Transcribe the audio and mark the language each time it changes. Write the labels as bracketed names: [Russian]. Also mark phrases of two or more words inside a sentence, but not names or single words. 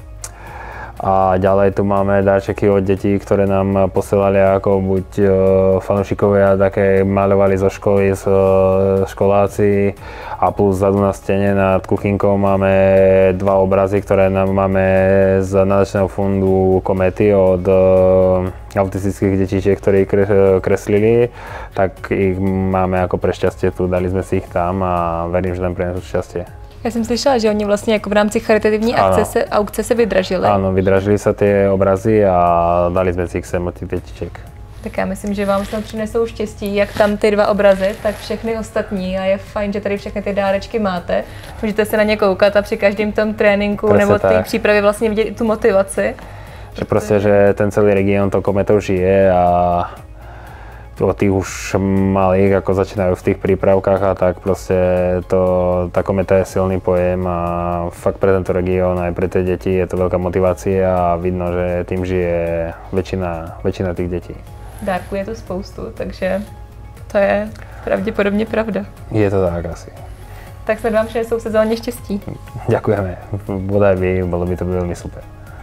[Slovak] A ďalej tu máme dáčeky od detí, ktoré nám posielali ako buď fanúšikovia, také maľovali zo školy, školáci a plus vzadu na stene nad kuchynkou máme dva obrazy, ktoré nám máme z nadačného fondu Komety od autistických detičiek, ktorí kreslili, tak ich máme ako pre šťastie tu, dali sme si ich tam a verím, že tam prinesú šťastie. [Czech] Já jsem slyšela, že oni vlastně jako v rámci charitativní aukce se vydražili. Ano, vydražili se ty obrazy a dali jsme si jich sem od těch dětiček. Tak já myslím, že vám snad přinesou štěstí, jak tam ty dva obrazy, tak všechny ostatní a je fajn, že tady všechny ty dárečky máte. Můžete se na ně koukat a při každém tom tréninku presne nebo té přípravě vlastně vidět i tu motivaci. Že prostě, že ten celý region to Kometou žije [Slovak] a od tých už malých, ako začínajú v tých prípravkách a tak proste tá Kometa je silný pojem a fakt pre tento región aj pre tie deti je to veľká motivácia a vidno, že tým žije väčšina tých detí. [Czech] Dárku je tu spoustu, takže to je pravděpodobně pravda. Je to tak asi. Tak snad vám přinesou v sezóně štěstí. [Slovak] Ďakujeme, bodaj vy, bolo by to veľmi super.